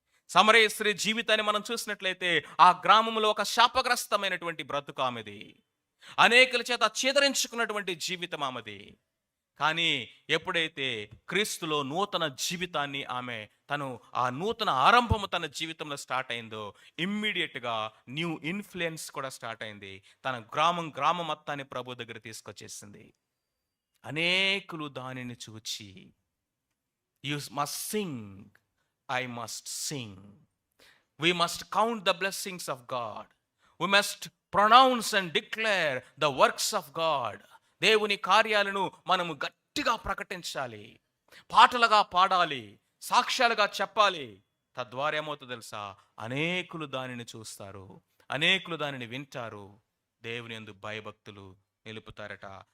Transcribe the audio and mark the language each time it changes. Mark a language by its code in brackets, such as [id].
[te] సమరయ స్త్రీ జీవితాన్ని మనం చూసినట్లయితే ఆ గ్రామంలో ఒక శాపగ్రస్తమైనటువంటి బ్రతుకు ఆమెది, అనేకుల చేత చీదరించుకున్నటువంటి జీవితం ఆమెది. కానీ ఎప్పుడైతే క్రీస్తులో నూతన జీవితాన్ని తను ఆ నూతన ఆరంభము తన జీవితంలో స్టార్ట్ అయిందో, ఇమ్మీడియట్గా న్యూ ఇన్ఫ్లుయెన్స్ కూడా స్టార్ట్ అయింది. తన గ్రామం మొత్తాన్ని ప్రభు దగ్గర తీసుకొచ్చేసింది. అనేకులు దానిని చూచి, [en] You must sing, I must sing, we must count the blessings of God, we must pronounce and declare the works of God. [te] దేవుని కార్యాలను మనము గట్టిగా ప్రకటించాలి, పాటలుగా పాడాలి, సాక్ష్యాలుగా చెప్పాలి. తద్వారా ఏమవుతుందో తెలుసా? అనేకులు దానిని చూస్తారు, అనేకులు దానిని వింటారు, దేవుని యందు భయభక్తులు నిలుపుతారట.